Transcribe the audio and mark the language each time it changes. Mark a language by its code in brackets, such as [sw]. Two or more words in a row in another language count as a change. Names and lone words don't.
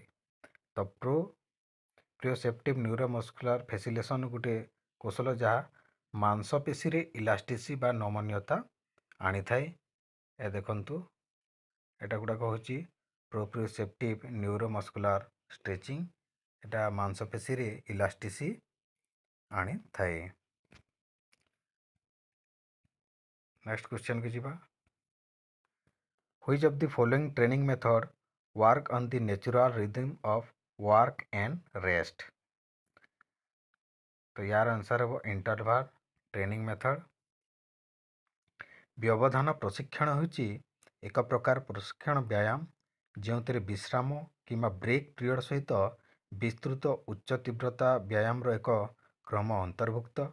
[or] ତ [en] proprioceptive neuromuscular facilitation [or] ଗୋଟେ କୌଶଳ ଯାହା ମାଂସପେଶୀରେ ଇଲାଷ୍ଟିସି ବା ନମନୀୟତା ଆଣିଥାଏ। ଏ ଦେଖନ୍ତୁ ଏଟା ଗୁଡ଼ାକ ହେଉଛି [en] proprioceptive neuromuscular stretching. [or] ଏଟା ମାଂସପେଶୀରେ ଇଲାଷ୍ଟିସି ଆଣିଥାଏ। [en] next questionକୁ [or] ଯିବା, [en] which of the following training method work on the natural rhythm of work and rest। [or] ତ ୟାର ଆନ୍ସର୍ ହେବ [en] interval training method. [or] ବ୍ୟବଧାନ ପ୍ରଶିକ୍ଷଣ ହେଉଛି ଏକ ପ୍ରକାର ପ୍ରଶିକ୍ଷଣ ବ୍ୟାୟାମ ଯେଉଁଥିରେ ବିଶ୍ରାମ କିମ୍ବା [en] break period [or] ସହିତ ବିସ୍ତୃତ ଉଚ୍ଚ ତୀବ୍ରତା ବ୍ୟାୟାମର ଏକ କ୍ରମ ଅନ୍ତର୍ଭୁକ୍ତ।